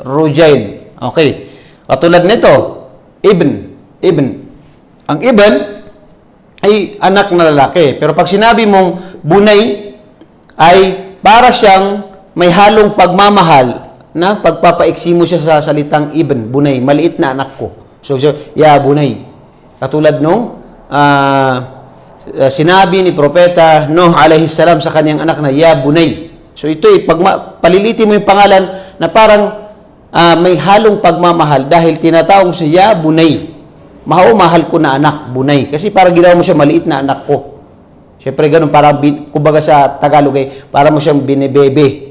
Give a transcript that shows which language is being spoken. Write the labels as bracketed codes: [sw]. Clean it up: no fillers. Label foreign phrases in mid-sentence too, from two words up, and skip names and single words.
[tl] Okay. Katulad nito, ibn. Ang ibn ay anak na lalaki. Pero pag sinabi mong bunay, ay para siyang may halong pagmamahal na pagpapaiksi mo siya sa salitang ibn, bunay, maliit na anak ko. So [ar] يا بني. [tl] Katulad nung sinabi ni Propeta Nuh [ar] عليه السلام [tl] sa kanyang anak na [ar] يا بني. [tl] So ito palilitin mo yung pangalan na parang may halong pagmamahal dahil tinatawag siya [ar] يا بني. [tl] Mahal ko na anak, bunay. Kasi parang ginawa mo siya maliit na anak ko. Siyempre ganun, parang kumbaga sa Tagalog para mo siyang binebebe.